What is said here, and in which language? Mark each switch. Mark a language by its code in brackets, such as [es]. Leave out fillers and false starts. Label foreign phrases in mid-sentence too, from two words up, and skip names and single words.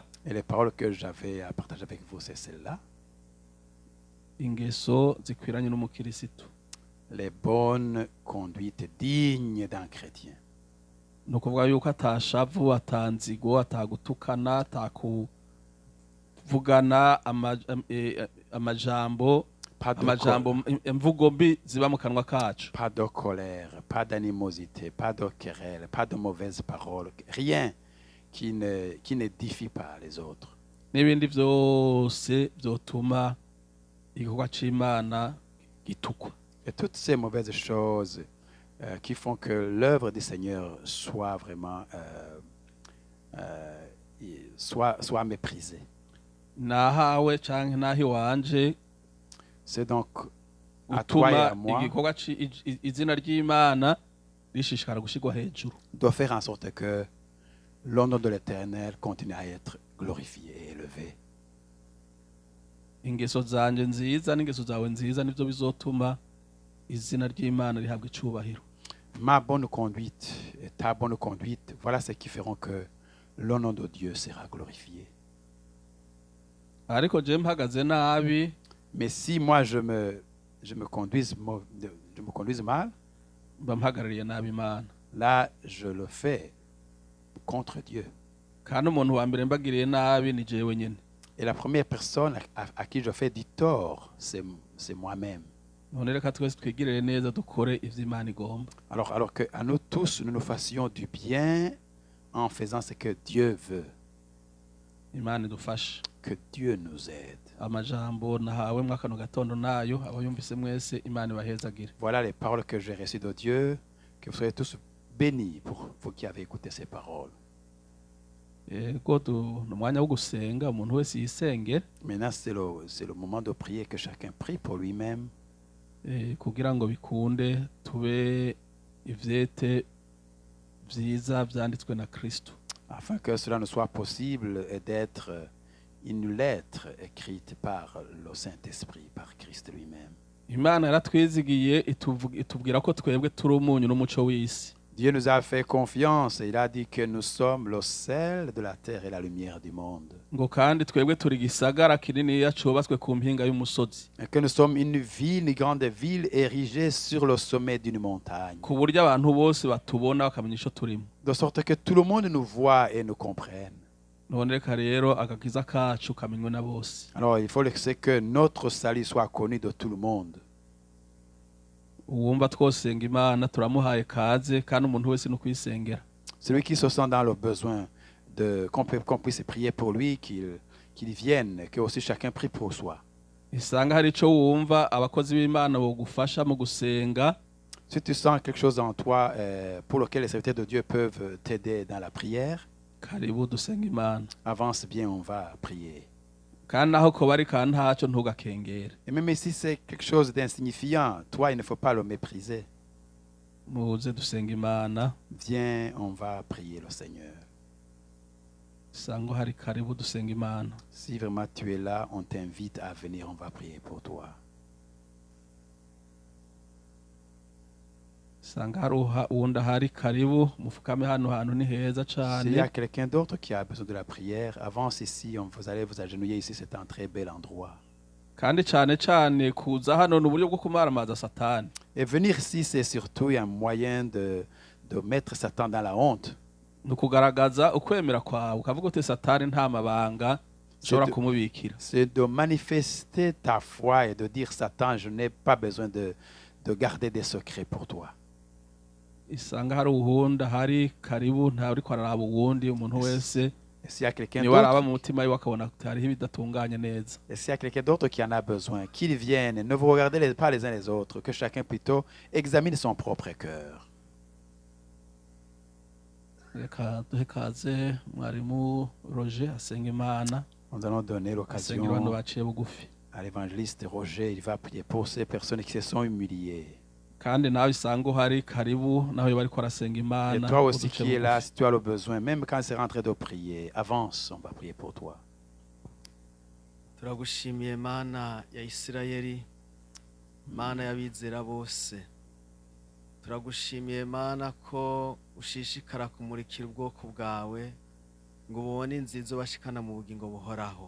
[fr] Et les paroles que j'avais à partager avec vous, c'est celles-là. [rn] ingeso zikwiranye n'umukirisitu [fr] Les bonnes conduites dignes d'un chrétien. [rn] ni ukuvuga yuko atashavu atanzigo atagutukana atakuvugana amajambo imvugo mbi ziba mu kanwa kacu. [fr] Pas de colère, pas d'animosité, pas de querelle, pas de mauvaises paroles. Rien qui n'édifie pas les autres. [rn] n'ibindi byose byotuma igikorwa c'imana gitukwa. [fr] Et toutes ces mauvaises choses qui font que l'œuvre du Seigneur soit vraiment soit méprisée. [rn] nahawe canke nahi wanje [fr] C'est donc à toi et [rn] utuma [fr] à moi [rn] igikorwa izina ry'imana rishishikara gushirwa hejuru. [fr] doit faire en sorte que le nom de l'Éternel continue à être glorifié et élevé. [rn] Ingeso zanje nziza n'ingeso zawe nziza nivyo bizotuma izina ry'imana rihabwa icubahiro. [fr] Ma bonne conduite et ta bonne conduite, voilà ce qui feront que le nom de Dieu sera glorifié. [rn] ariko je mpagaze nabi [fr] Mais si moi je me conduise mal, [rn] mba mpagarariye nabi imana. [fr] là je le fais contre Dieu. [rn] kandi umuntu wa mbere mbagiriye nabi ni jewe nyene. [fr] Et la première personne à qui je fais du tort, c'est moi-même. [rn] none reka twese twigirire neza dukore ivyo imana igomba. [fr] Alors que à nous tous, nous nous fassions du bien en faisant ce que Dieu veut. [rn] Imana idufashe. [fr] Que Dieu nous aide. [rn] amajambo nahawe mwakano gatondo nayo abayumvise mwese imana ibahezagire. [fr] Voilà les paroles que j'ai reçues de Dieu. Que vous soyez tous bénis pour vous qui avez écouté ces paroles. [rn] Ego ni umwanya wo gusenga umuntu wese yisengere [fr] Maintenant, c'est le moment de prier, que chacun prie pour lui-même. [rn] kugira ngo bikunde tube ivyete vyiza vyanditswe na Kristo. [fr] Afin que cela ne soit possible et d'être une lettre écrite par le Saint-Esprit, par Christ lui-même. [rn] Imana yaratwizigiye itubwira ko twebwe turi umunyu n'umuco w'isi. [fr] Dieu nous a fait confiance et il a dit que nous sommes le sel de la terre et la lumière du monde. [rn] Ngo kandi twebwe turi gisagara kinini yacubatswe ku mpinga y'umusozi. [fr] Et que nous sommes une ville, une grande ville érigée sur le sommet d'une montagne. [rn] Ku buryo abantu bose batubona bakamenya ico turimo. [fr] De sorte que tout le monde nous voit et nous comprenne. [rn] None reka rero agakiza kacu kamenywe na bose. [fr] Alors il faut laisser que notre salut soit connu de tout le monde. [rn] Uwumva twosenga imana turamuhaye kaze kandi umuntu wese no kwisengera. [fr] Celui qui se sent dans le besoin qu'on puisse prier pour lui, qu'il vienne, que aussi chacun prie pour soi. [rn] Isanga hari ico wumva abakozi b'Imana bo gufasha mu gusenga. [fr] Si tu sens quelque chose en toi pour lequel les serviteurs de Dieu peuvent t'aider dans la prière, [rn] karibu dusenga Imana. [fr] avance bien, on va prier. [rn] Kandi naho ko bari kandi ntaco ntugakengere. [fr] Et même si c'est quelque chose d'insignifiant, toi, il ne faut pas le mépriser. [rn] Muze dusenga Imana. [fr] Viens, on va prier le Seigneur. [rn] Sango hari karibu dusenga Imana. [fr] Si vraiment tu es là, on t'invite à venir, on va prier pour toi. [rn] Sanga hari uwundi hari karibu mufukame hano hantu ni heza [fr] S'il y a [rn] cane. [fr] quelqu'un d'autre qui a besoin de la prière, avance ici, vous allez vous agenouiller ici, c'est un très bel endroit. [rn] Kandi cane kuza hano n'uburyo bwo kumaramaza Satani. [fr] Et venir ici, c'est surtout un moyen de mettre Satan dans la honte. [rn] Nukugaragaza ukwemera kwawe ukavuga uti Satani nta mabanga ushobora kumubikira. [fr] C'est de manifester ta foi et de dire, Satan, je n'ai pas besoin de garder des secrets pour toi. [rn] isanga hari uwundi ahari karibu ntawe uriko araraba uwundi umuntu wese [fr] Et s'il y a quelqu'un [rn] niwe araba [fr] d'autre, [rn] mu mutima wiwe akabona ati hariho ibidatunganye neza. [fr] et s'il y a quelqu'un d'autre qui en a besoin, qu'il vienne. Ne vous regardez pas les uns les autres, que chacun plutôt examine son propre cœur. [rn] Reka duhe kaze mwarimu Roger asenga Imana [fr] Nous allons donner [rn] asengera abantu [fr] l'occasion [rn] baciye bugufi. [fr] à l'évangéliste Roger. Il va prier pour ces personnes qui se sont humiliées. [rn] Kandi nawe isanga uhari karibu nawe bariko arasenga [fr] Et [rn] Imana [fr] toi aussi [rn] uduce [fr] qui es là, [rn] bugufi. [fr] si tu as le besoin, même quand c'est rentré de prier, avance, on va prier pour toi. [rn] turagushimiye mana ya Isirayeli, mana y'abizera bose. Turagushimiye mana ko ushishikara kumurikira ubwoko bwawe ngo ubone inzizo bashikana mu bugingo buhoraho.